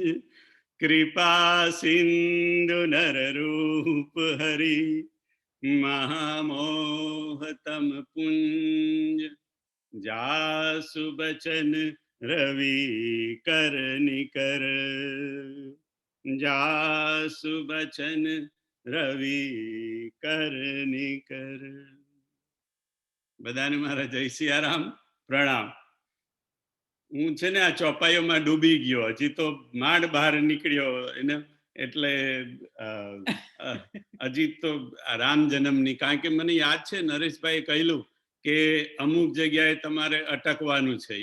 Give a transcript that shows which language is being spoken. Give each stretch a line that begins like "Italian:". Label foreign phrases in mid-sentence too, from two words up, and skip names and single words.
Awadhi: कृपा सिंधु नर रूप हरि, महामोहतम पुंज। जासु बचन रवि कर निकर, जासु बचन रवि कर निकर।
Gujarati: બધાને મારા જય સિયારામ, પ્રણામ. હું છે ને આ ચોપાઈઓમાં ડૂબી ગયો, હજી તો માંડ બહાર નીકળ્યો એને. એટલે હજી તો રામ જન્મની, કારણ કે મને યાદ છે નરેશભાઈએ કહેલું કે અમુક જગ્યાએ તમારે અટકવાનું છે.